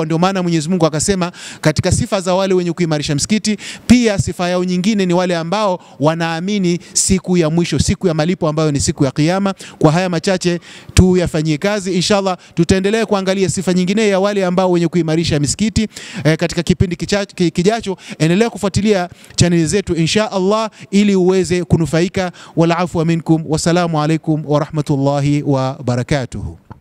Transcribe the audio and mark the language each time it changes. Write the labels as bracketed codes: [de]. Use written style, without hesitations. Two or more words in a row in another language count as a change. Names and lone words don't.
[sw] Ndio maana Mwenyezi Mungu akasema katika sifa za wale wenye kuimarisha msikiti, pia sifa yao nyingine ni wale ambao wanaamini siku ya mwisho, siku ya malipo ambayo ni siku ya Kiyama. Kwa haya machache tu yafanyie kazi inshallah. Tutaendelea kuangalia sifa nyingine ya wale ambao wenye kuimarisha misikiti katika kipindi kijacho. Endelea kufuatilia channel zetu [ar] إن شاء الله [sw] ili uweze kunufaika. [ar] والعفو منكم، والسلام عليكم ورحمة الله وبركاته.